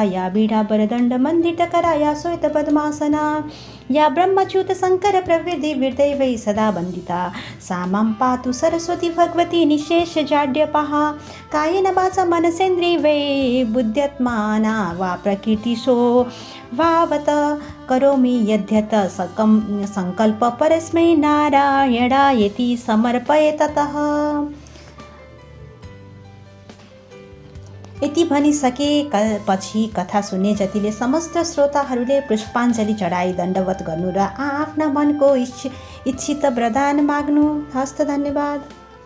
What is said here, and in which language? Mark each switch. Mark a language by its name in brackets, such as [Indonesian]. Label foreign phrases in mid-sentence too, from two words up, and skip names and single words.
[Sanskrit] या वीणावरदण्डमण्डितकरा या श्वेतपद्मासना या ब्रह्मच्युतशङ्कर प्रवृद्धि विर्दैवै सदा वन्दिता सा मां पातु सरस्वती भगवती निशेषजाड्यपः कायेन वाचा मनसेन्द्रियैर्वै बुद्ध्यात्मना वा प्रकृतिशो भावत करोमि यद्यत सङ्कल्प परस्मै नारायणायेति समर्पये ततः। [Nepali] यति भनिसकेपछि कथा सुन्ने जतिले समस्त श्रोताहरूले पुष्पाञ्जली चढाई दण्डवत गर्नु र आफ्ना मनको इच्छित वरदान माग्नु। हस्त, धन्यवाद।